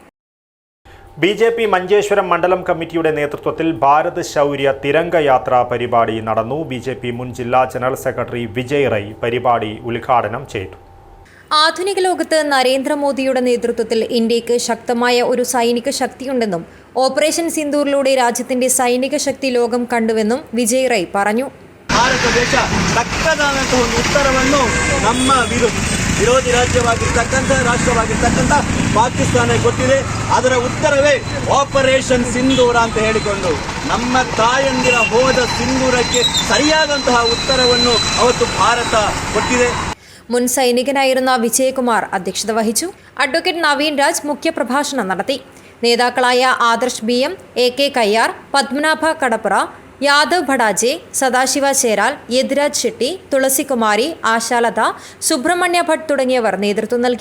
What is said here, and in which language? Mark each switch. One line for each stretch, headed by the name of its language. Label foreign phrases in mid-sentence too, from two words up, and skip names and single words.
Malayalam: BJP മഞ്ചേശ്വരം മണ്ഡലം കമ്മിറ്റിയുടെ നേതൃത്വത്തിൽ ഭാരത് ശൗര്യ തിരംഗ യാത്ര പരിപാടി നടന്നു. BJP മുൻ ജില്ലാ ജനറൽ സെക്രട്ടറി വിജയ് റൈ പരിപാടി ഉദ്ഘാടനം ചെയ്തു. ആധുനിക ലോകത്ത് നരേന്ദ്രമോദിയുടെ നേതൃത്വത്തിൽ ഇന്ത്യക്ക് ശക്തമായ ഒരു സൈനിക ശക്തിയുണ്ടെന്നും ഓപ്പറേഷൻ സിന്ദൂറിലൂടെ രാജ്യത്തിന്റെ സൈനിക ശക്തി ലോകം കണ്ടുവെന്നും വിജയ് റൈ പറഞ്ഞു.
Kannada: ಭಾರತ ದೇಶ ತಕ್ಕದಾದಂತಹ ಒಂದು ಉತ್ತರವನ್ನು ನಮ್ಮ ವಿರೋಧಿ ರಾಷ್ಟ್ರವಾಗಿರ್ತಕ್ಕಂಥ ಪಾಕಿಸ್ತಾನಕ್ಕೆ ಕೊಟ್ಟಿದೆ. ಅದರ ಉತ್ತರವೇ ಆಪರೇಷನ್ ಸಿಂಧೂರ ಅಂತ ಹೇಳಿಕೊಂಡು ನಮ್ಮ ತಾಯಂದಿರ ಹೋದ ಸಿಂಧೂರಕ್ಕೆ ಸರಿಯಾದಂತಹ ಉತ್ತರವನ್ನು ಅವತ್ತು ಭಾರತ ಕೊಟ್ಟಿದೆ.
Malayalam: മുൻ സൈനികനായിരുന്ന വിജയകുമാർ അധ്യക്ഷത വഹിച്ചു. അഡ്വക്കേറ്റ് നവീൻ രാജ് മുഖ്യപ്രഭാഷണം നടത്തി. നേതാക്കളായ ആദർശ് BM, AK കയ്യാർ, പത്മനാഭ കടപ്പുറ, യാദവ് ഭടാജെ, സദാശിവ ചേരാൽ, യദ്രാജ് ഷെട്ടി, തുളസികുമാരി, ആശാലത, സുബ്രഹ്മണ്യ ഭട്ട് തുടങ്ങിയവർ നേതൃത്വം നൽകി.